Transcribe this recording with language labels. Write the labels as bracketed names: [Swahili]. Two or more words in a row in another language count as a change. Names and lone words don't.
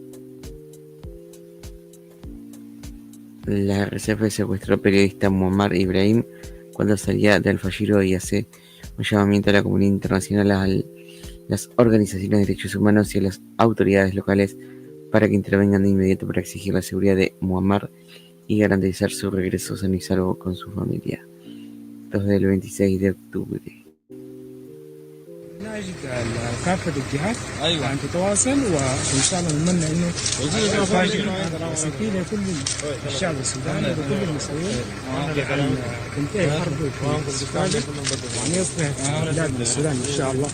[Spanish] La RSF secuestró al periodista Muammar Ibrahim cuando salía de Al-Fashir y hace un llamamiento a la comunidad internacional, a las organizaciones de derechos humanos y a las autoridades locales para que intervengan de inmediato para exigir la seguridad de Muammar y garantizar su regreso sano y salvo con su familia. Desde el 26 de octubre. [Arabic] نجد كافة الجهات أن تتواصل وإن شاء الله نتمنى إنه سكينة لكل الشعب السوداني وكل المصريين أن تنتهي الحرب في السودان وأن يصبح بلاد السودان إن شاء الله.